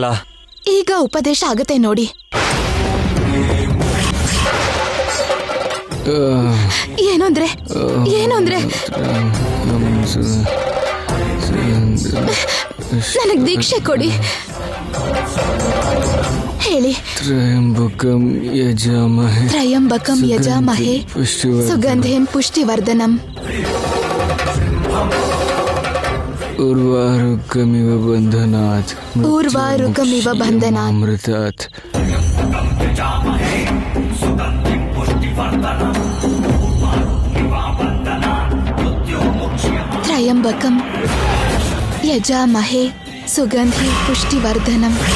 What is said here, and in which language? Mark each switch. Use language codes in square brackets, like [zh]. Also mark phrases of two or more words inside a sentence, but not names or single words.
[kn] ಈಗ ಉಪದೇಶ ಆಗತ್ತೆ ನೋಡಿ. ಏನಂದ್ರೆ ನನಗ್ ದೀಕ್ಷೆ ಕೊಡಿ. ಹೇಳಿ. [sa] ತ್ರಯಂಬಕಂ ಯಜಾಮಹೇ ಸುಗಂಧಿಂ ಪುಷ್ಟಿವರ್ಧನಂ ಊರ್ವಾರುಕಮಿವ ಬಂಧನಾತ್ ಅಮೃತಾತ್. ತ್ರಯಂಬಕಂ ಯಜಾಮಹೇ ಸುಗಂಧಿ ಪುಷ್ಟಿವರ್ಧನಂ.